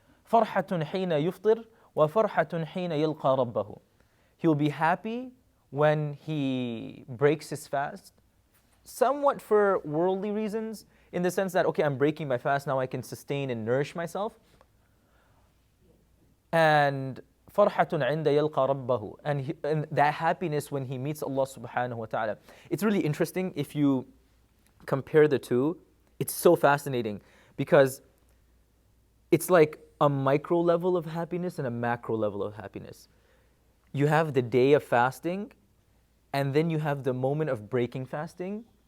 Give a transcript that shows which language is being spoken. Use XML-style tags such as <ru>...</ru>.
<ar>فَرْحَةٌ حِينَ يُفْطِرُ وَفَرْحَةٌ حِينَ يَلْقَى رَبَّهُ.</ar> <en>He'll be happy when he breaks his fast, somewhat for worldly reasons, in the sense that, okay, I'm breaking my fast, now I can sustain and nourish myself.</en> <ar>And فَرْحَةٌ عِنْدَ يَلْقَى رَبَّهُ.</ar> <en>And that happiness when he meets Allah subhanahu wa ta'ala. It's really interesting if you compare the two. It's so fascinating because it's like a micro level of happiness and a macro level of happiness. You have the day of fasting, and then you have the moment of breaking fasting.</en>